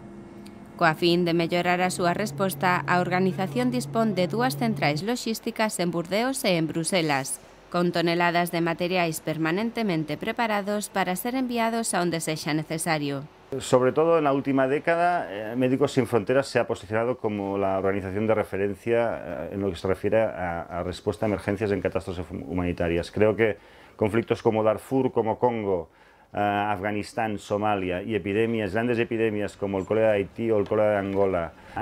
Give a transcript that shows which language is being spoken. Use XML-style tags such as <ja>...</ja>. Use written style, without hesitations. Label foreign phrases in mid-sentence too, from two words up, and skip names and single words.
<gl>Coa fin de mellorar a súa resposta, a organización dispón de 2 centrais loxísticas en Burdeos e en Bruselas, con toneladas de materiais permanentemente preparados para ser enviados a onde sexa necesario.</gl> <es>Sobre todo en la última década, Médicos Sin Fronteras se ha posicionado como la organización de referencia en lo que se refiere a respuesta a emergencias en catástrofes humanitarias. Creo que conflictos como Darfur, como Congo, Afganistán, Somalia y grandes epidemias como el cólera de Haití o el cólera de Angola han</es>